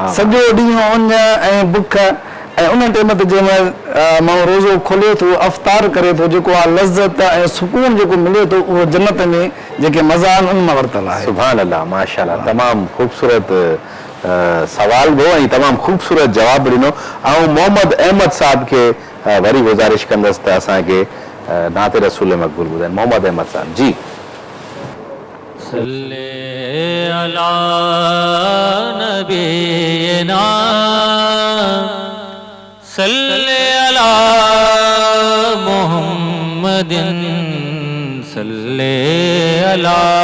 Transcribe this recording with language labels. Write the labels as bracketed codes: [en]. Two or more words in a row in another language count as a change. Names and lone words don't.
[sd] सॼो ॾींहुं उञ ऐं बुख ऐं उन टाइम ते जंहिंमहिल माण्हू रोज़ो खोले थो अफ़्तार करे थो जेको आहे लज़त ऐं सुकून जेको मिले थो उहो जन्नत में जेके मज़ा आहिनि उन मां वरितल आहे। [ar] سبحان الله ما شاء الله. [sd] तमामु ख़ूबसूरत सवाल हो ऐं तमामु ख़ूबसूरत जवाब ॾिनो। ऐं मोहम्मद अहमद साहब खे वरी गुज़ारिश कंदसि त असांखे नाते रसूल मक़बूल ॿुधाइनि। मोहम्मद अहमद साहब जी। [ar] صل على نبينا صل على محمد صل على